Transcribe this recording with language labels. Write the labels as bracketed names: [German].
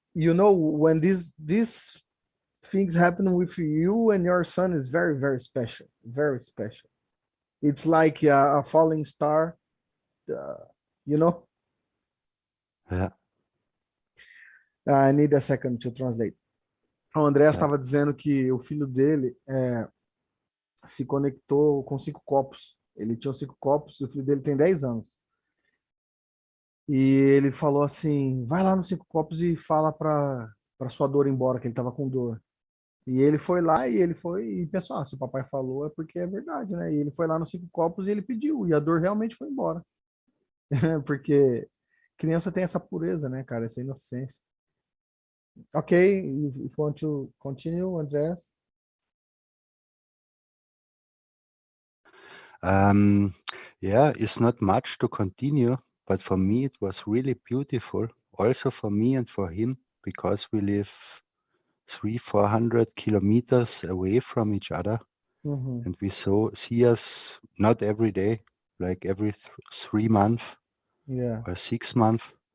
[English] When these things happen with you and your son is very, very special. Very special. It's like a falling star, Yeah. I need a second to translate. [Portuguese] O André estava dizendo que o filho dele se conectou com 5 copos. Ele tinha 5 copos e o filho dele tem 10 anos. E ele falou assim, vai lá nos 5 copos e fala para sua dor ir embora, que ele estava com dor. E ele foi lá e pensou, se o papai falou é porque é verdade, né? E ele foi lá nos 5 copos e ele pediu, e a dor realmente foi embora. Porque criança tem essa pureza, né, cara? Essa inocência. [English] Okay, if you want to continue, Andreas. Yeah, it's not much to continue, but for me it was really beautiful, also for me and for him, because we live 300-400 kilometers away from each other, and we see us not every day, like every 3 months or 6 months.